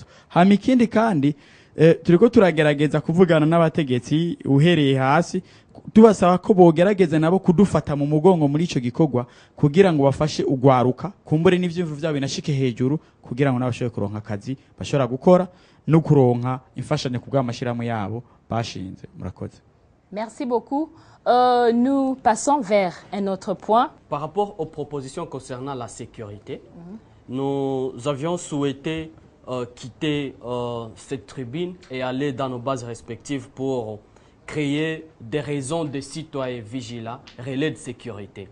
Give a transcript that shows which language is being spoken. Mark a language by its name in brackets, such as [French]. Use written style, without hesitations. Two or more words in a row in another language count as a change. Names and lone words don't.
[Rundi] Hama ikindi kandi turiko turagerageza kuvugana n'abategetsi uhereye hasi tubasaba ko bogerageza nabo kudufata mu mugongo muri ico gikorwa kugira ngo bafashe ugwaruka kumbure n'ivyumvu byabo binashike hejuru kugira ngo nabashobore kuronka akazi bashobora gukora no kuronka imfashanyo kubw'amashirahamwe yabo bashinze. Murakoze. [French] Merci beaucoup. Nous passons vers un autre point. Par rapport aux propositions concernant la sécurité, nous avions souhaité quitter cette tribune et aller dans nos bases respectives pour créer des raisons de citoyens vigilants, relais de sécurité.